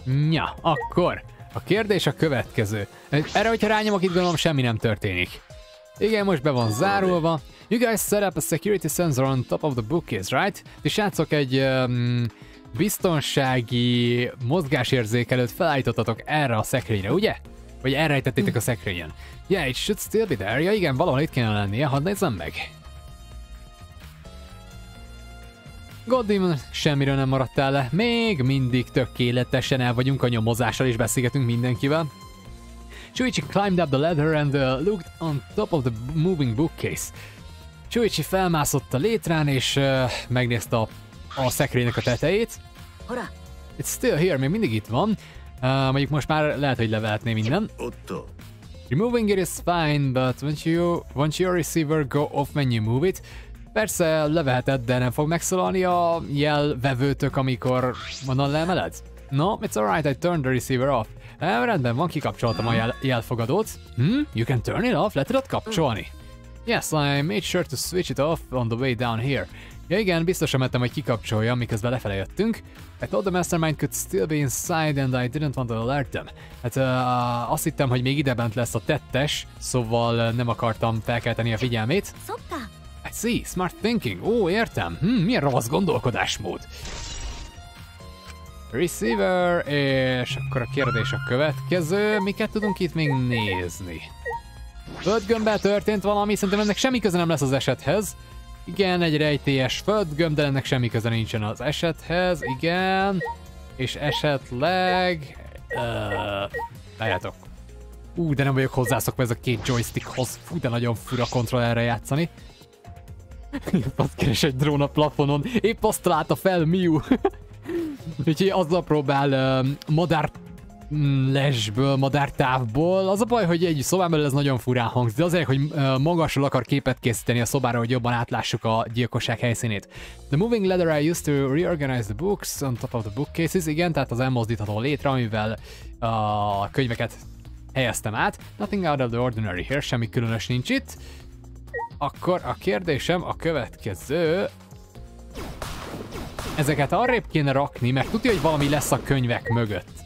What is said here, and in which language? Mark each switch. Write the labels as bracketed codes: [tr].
[hu] Ja, akkor a kérdés a következő. Erre, hogyha rányomok, itt gondolom semmi nem történik. Igen, most be van zárulva. [en] You guys set up a security sensor on top of the bookcase, right? [hu] És srácok, egy biztonsági mozgásérzékelőt felállítottatok erre a szekrényre, ugye? Vagy elrejtettétek a szekrényen. [en] Yeah, it should still be there. [hu] Ja igen, valahol itt kéne lennie, hadd nézzem meg. Goddamn, semmiről nem maradtál le. Még mindig tökéletesen el vagyunk a nyomozással és beszélgetünk mindenkivel. [en] Shuichi climbed up the ladder and looked on top of the moving bookcase. [hu] Shuichi felmászott a létrán és megnézte a szekrénynek a tetejét. [en] It's still here, [hu] még mindig itt van. Mondjuk most már lehet, hogy levehetné minden. [en] Removing it is fine, but won't your receiver go off when you move it? [hu] Persze leveheted, de nem fog megszólalni a jelvevőtök, amikor onnan leemeled? [en] No, it's alright, I turned the receiver off. [hu] Rendben van, kikapcsoltam a jelfogadót. [en] You can turn it off? [hu] Le tudod kapcsolni? [en] Yes, I made sure to switch it off on the way down here. [hu] Ja igen, biztosan mentem, hogy kikapcsolja, miközben lefele jöttünk. [en] I thought the mastermind could still be inside and I didn't want to alert them. [hu] Hát azt hittem, hogy még idebent lesz a tettes, szóval nem akartam felkelteni a figyelmét. [en] I see, smart thinking. [hu] Ó, értem. Milyen ravasz gondolkodásmód. Receiver, és akkor a kérdés a következő. Miket tudunk itt még nézni? Földgömbbel történt valami, szerintem ennek semmi köze nem lesz az esethez. Igen, egy rejtélyes földgömb, de ennek semmi köze nincsen az esethez. Igen. És esetleg... Várjátok. De nem vagyok hozzászokva ez a két joystickhoz. Fú, de nagyon fura kontrollerre játszani. Azt keres egy drón a plafonon. Épp azt találta fel Miu. Úgyhogy azzal próbál madárlesből, madártávból. Az a baj, hogy egy szobán belül ez nagyon furán hangzik, de azért, hogy magasról akar képet készíteni a szobára, hogy jobban átlássuk a gyilkosság helyszínét. [en] The moving ladder I used to reorganize the books on top of the bookcases. [hu] Igen, tehát az elmozdítható létre, amivel a könyveket helyeztem át. [en] Nothing out of the ordinary here, [hu] semmi különös nincs itt. Akkor a kérdésem a következő. Ezeket arrébb kéne rakni, mert tudja, hogy valami lesz a könyvek mögött.